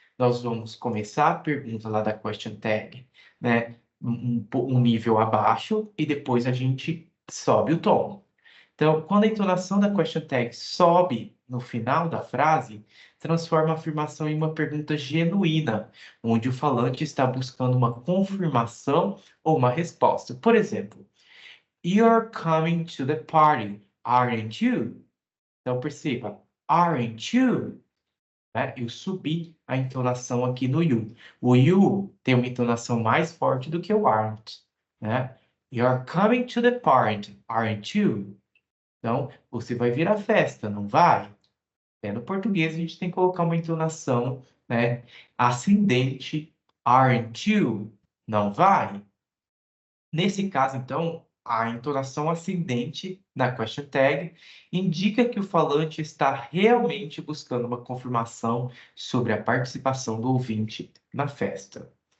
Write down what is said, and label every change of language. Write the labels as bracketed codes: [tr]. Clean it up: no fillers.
[pt] Nós vamos começar a pergunta lá da question tag, né, um nível abaixo e depois a gente sobe o tom. Então, quando a entonação da question tag sobe no final da frase, transforma a afirmação em uma pergunta genuína, onde o falante está buscando uma confirmação ou uma resposta. Por exemplo, [en] you're coming to the party, aren't you? [pt] Então, perceba, [en] aren't you? [pt] Né? Eu subi a entonação aqui no you. O you tem uma entonação mais forte do que o aren't. Né? [en] You're coming to the party, aren't you? [pt] Então, você vai vir à festa, não vai? No português, a gente tem que colocar uma entonação, né, ascendente, [en] aren't you? [pt] Não vai? Nesse caso, então, a entonação ascendente na question tag, indica que o falante está realmente buscando uma confirmação sobre a participação do ouvinte na festa.